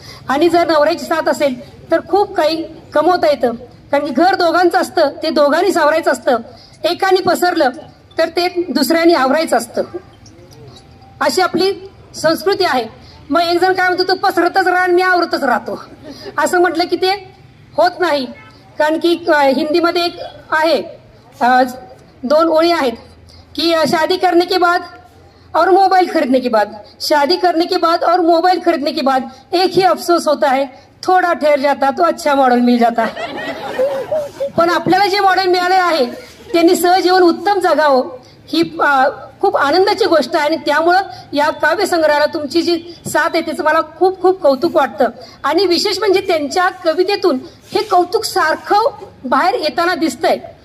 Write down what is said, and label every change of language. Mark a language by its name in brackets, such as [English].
[Marathi] आणि जर नवऱ्याची साथ असेल तर खूप काही कमवता येतं, कारण की घर दोघांचं असतं, ते दोघांनी सावरायचं असतं. एकाने पसरलं तर ते दुसऱ्याने आवरायचं असतं. अशी आपली संस्कृती आहे. मग एक जण काय म्हणतो, तो पसरतच राहा आणि मी आवरतच राहतो, असं म्हटलं की ते होत नाही. कारण की हिंदीमध्ये एक आहे, 2 ओळी आहेत की [Hindi] शादी करने के बाद और मोबाइल खरीदने के बाद, शादी करने के बाद और मोबाइल खरीदने के बाद एक ही अफसोस होता है थोडा ठहर जाता तो अच्छा मॉडेल मिल जाता. [Marathi] पण आपल्याला जे मॉडेल मिळाले आहे त्यांनी सहजीवन उत्तम जगावं ही खूप आनंदाची गोष्ट आहे. आणि त्यामुळं या काव्यसंग्रहाला तुमची जी साथ आहे त्याचं मला खूप खूप कौतुक वाटतं. आणि विशेष म्हणजे त्यांच्या कवितेतून हे कौतुक सारखं बाहेर येताना दिसतंय.